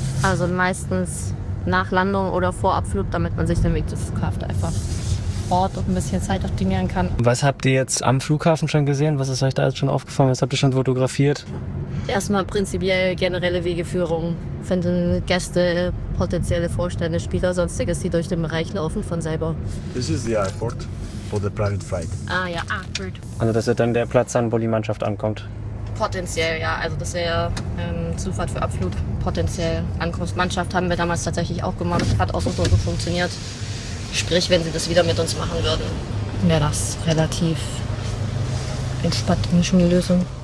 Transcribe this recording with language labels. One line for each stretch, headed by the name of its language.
German: Also meistens nach Landung oder vor Abflug, damit man sich den Weg zum Flughafen einfach Ort und ein bisschen Zeit optimieren kann. Was habt ihr jetzt am Flughafen schon gesehen? Was ist euch da jetzt schon aufgefallen? Was habt ihr schon fotografiert? Erstmal prinzipiell generelle Wegeführung. Finden Gäste, potenzielle Vorstände, Spieler, sonstiges, die durch den Bereich laufen von selber.
English: This is the airport for the private flight.
German: Ah ja, gut. Also das wird dann der Platz sein, wo die Mannschaft ankommt. Potenziell, ja. Also das wäre Zufahrt für Abflug. Potenziell Ankunftsmannschaft haben wir damals tatsächlich auch gemacht. Hat auch so funktioniert. Sprich, wenn sie das wieder mit uns machen würden, wäre das relativ entspannt eine schöne Lösung.